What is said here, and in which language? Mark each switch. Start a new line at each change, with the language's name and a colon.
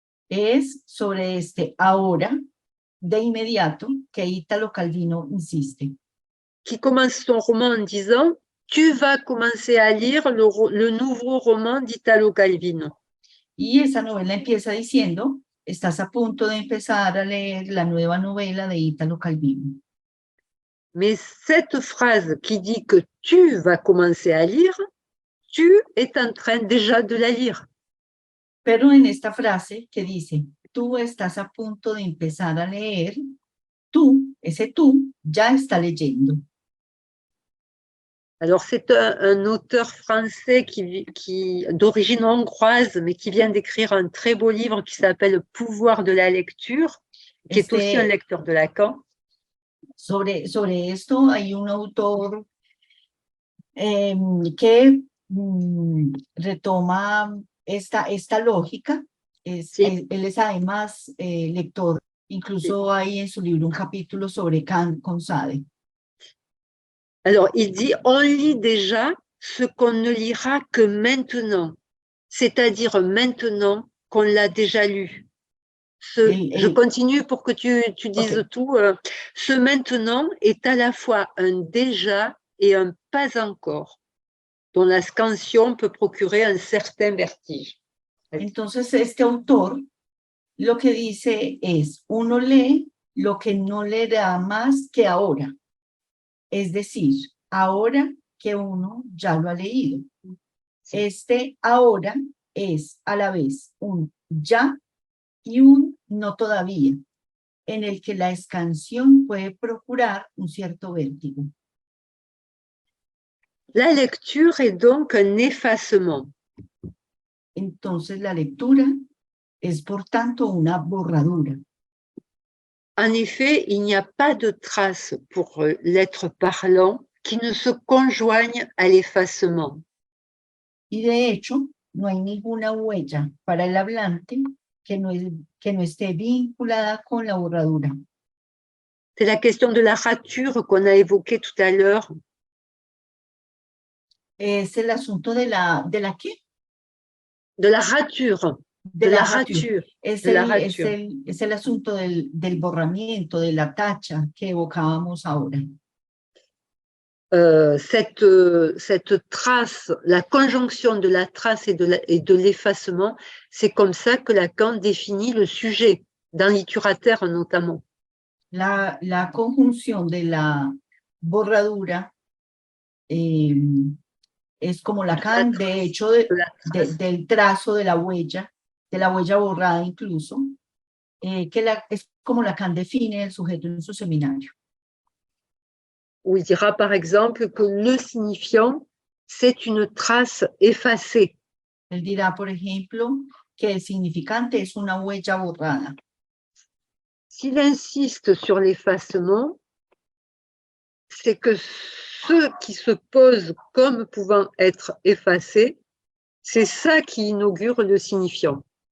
Spanish: Es sobre este ahora, de inmediato, que Italo Calvino insiste.
French: Qui commence son roman en disant « Tu vas commencer à lire le nouveau roman d'Italo Calvino ».
Spanish: Y esa novela empieza diciendo, estás a punto de empezar a leer la nueva novela de Italo Calvino.
French: Mais cette phrase qui dit que tu vas commencer à lire, tu es en train déjà de la lire.
Spanish: Pero en esta frase que dice, tú estás a punto de empezar a leer, tú, ese tú, ya está leyendo.
French: Alors, c'est un auteur français d'origine hongroise, mais qui vient d'écrire un très beau livre qui s'appelle « Pouvoir de la lecture », qui est aussi un lecteur de Lacan.
Spanish: Sobre esto hay un autor que retoma esta lógica. Sí. Él es además lector. Incluso hay en su libro un capítulo sobre Kant con Sade.
French: Alors, il dit, on lit déjà ce qu'on ne lira que maintenant, c'est-à-dire maintenant qu'on l'a déjà lu. Je continue pour que tu dises
English: Okay.
French: tout. Ce maintenant est à la fois un déjà et un pas encore, dont la scansion peut procurer un certain vertige.
Spanish: Entonces, este autor lo que dice es, uno lee lo que no le da más que ahora. Es decir, ahora que uno ya lo ha leído. Este ahora es a la vez un ya y un no todavía, en el que la escansión puede procurar un cierto vértigo.
French: La lecture est donc un effacement.
Spanish: Entonces la lectura es por tanto una borradura.
French: En effet, il n'y a pas de trace pour l'être parlant qui ne se conjoigne à l'effacement.
Spanish: Y de hecho, no hay ninguna huella para el hablante que no esté vinculada con la borradura.
French: C'est la question de la rature qu'on a évoquée tout à l'heure.
Spanish: Es el asunto de la ¿qué?
French: De la rature. De la rature. rature.
Spanish: Es el asunto del borramiento, de la tacha que evocábamos ahora.
French: Cette trace, la conjonction de la trace et de l'effacement, c'est comme ça que Lacan définit le sujet, dans l'iturateur notamment.
Spanish: La conjunción de la borradura es como Lacan, de hecho, del trazo de la huella borrada incluso, es como Lacan define el sujeto en su seminario.
French: Où il dira par exemple que le signifiant, c'est une trace effacée.
Spanish: Él dirá, por ejemplo, que el significante es una huella borrada.
French: S'il insiste sur l'effacement, c'est que ceux qui se posent comme pouvant être effacés, c'est ça qui inaugure le signifiant.